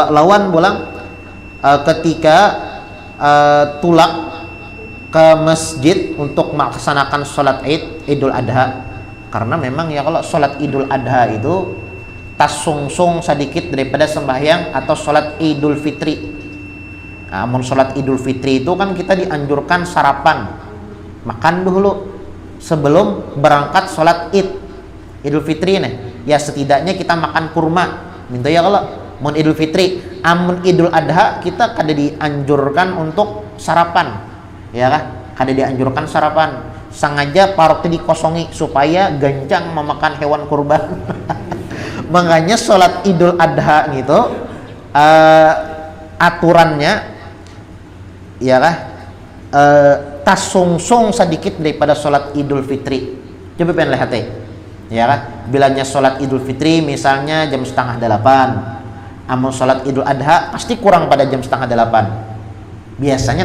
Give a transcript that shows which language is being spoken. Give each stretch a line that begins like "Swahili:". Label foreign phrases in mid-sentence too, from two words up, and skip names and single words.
Banjar: Lawan bolang ketika tulak ke masjid untuk melaksanakan sholat Idul Adha, karena memang ya kalau sholat Idul Adha itu tasungsung sedikit daripada sembahyang atau sholat Idul Fitri.
Indonesian: Nah, sholat Idul Fitri itu kan kita dianjurkan sarapan, makan dulu sebelum berangkat sholat Idul Fitri nih. Ya setidaknya kita makan kurma.
Banjar: Minta ya kalau mun Idul Fitri, amun Idul Adha kita kada dianjurkan untuk sarapan, ya kan?
Indonesian: Kada dianjurkan sarapan.
Banjar: Sengaja paroknya dikosongi supaya gancang memakan hewan kurban. Makanya sholat Idul Adha gitu aturannya ya kah tasungsung sedikit daripada sholat Idul Fitri.
Indonesian: Coba pengen lihat ya kan, bilangnya sholat Idul Fitri misalnya jam 7:30, amun sholat Idul Adha pasti kurang pada jam 7:30 biasanya.